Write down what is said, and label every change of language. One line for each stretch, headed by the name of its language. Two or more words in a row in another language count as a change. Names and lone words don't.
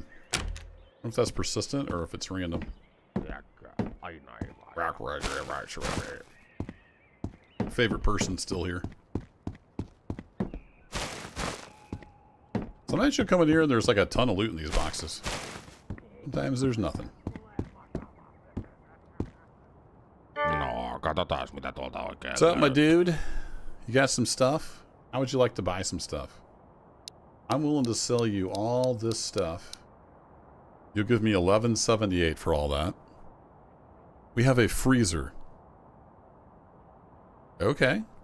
English: I don't know if that's persistent or if it's random. Favorite person still here. Sometimes you'll come in here and there's like a ton of loot in these boxes. Sometimes there's nothing.
Finnish: No, katsotaan mitä tuolta oikein.
English: What's up, my dude? You got some stuff? How would you like to buy some stuff? I'm willing to sell you all this stuff. You'll give me $11.78 for all that. We have a freezer. Okay.